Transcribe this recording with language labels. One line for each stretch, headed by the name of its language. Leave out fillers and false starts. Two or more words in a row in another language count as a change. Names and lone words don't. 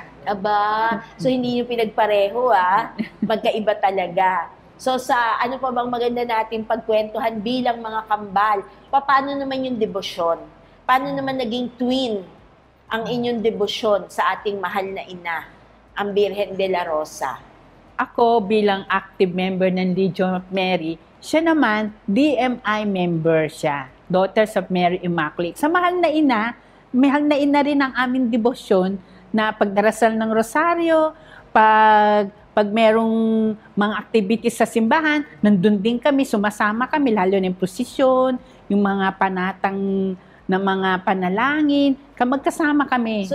Filipino: Aba, so hindi nyo pinagpareho magkaiba talaga. So sa ano pa bang maganda natin pagkwentuhan bilang mga kambal, paano naman yung debosyon? Paano naman naging twin ang inyong debosyon sa ating mahal na ina, ang Birhen de la Rosa? Ako bilang
English: active member
Filipino: ng Legion of Mary, siya naman DMI member siya, Daughters of Mary Immaculate. Sa mahal na ina rin ang aming debosyon na pagdarasal ng rosaryo, pag merong mga activities sa simbahan, nandun din kami, sumasama kami, lalo na yung prosesyon, yung mga panatang na mga panalangin, magkasama kami.